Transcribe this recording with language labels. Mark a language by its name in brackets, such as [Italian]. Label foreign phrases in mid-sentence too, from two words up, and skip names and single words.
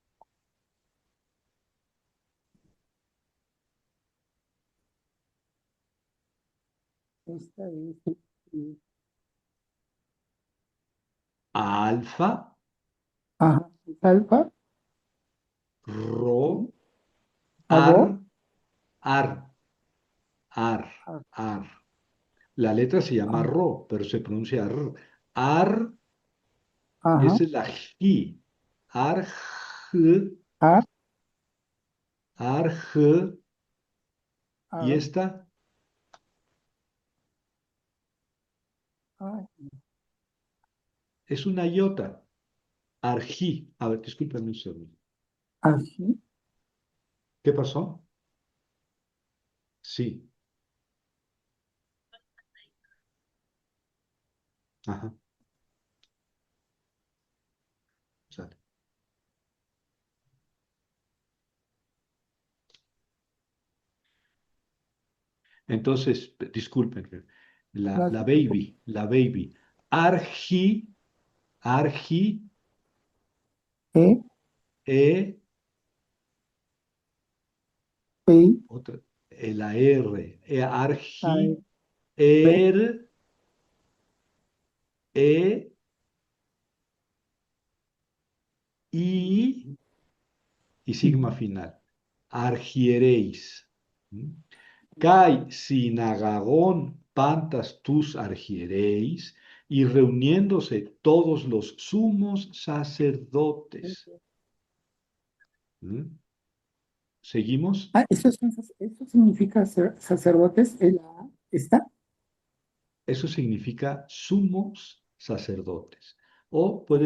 [Spanish] esta es, Alfa, ajá, es alfa, ro, sí, abo, ar, ar, ar, ah, ar. La letra se llama ah, ro, pero se pronuncia r. Ar, y ajá, esa es la ji. Ar, j, ar, ar, j, y ar, esta ah, es una iota. Arjí. A ver, discúlpame un segundo. así, ¿Qué pasó? Sí. Ajá. Sale. Entonces, disculpen, no la se preocupe, baby, la baby. Arjí, arjí, e, e, p, otra, la R, a, arjí, p, er, e, y sigma ujú, final. Argiereis. ¿Mm? [Greek] καὶ συναγαγὼν πάντας τοὺς ἀρχιερεῖς, [Spanish] y reuniéndose todos los sumos sacerdotes. ¿Mm? ¿Seguimos? ah, eso significa sacerdotes, el A, ¿está? Eso significa sumos sacerdotes, o puede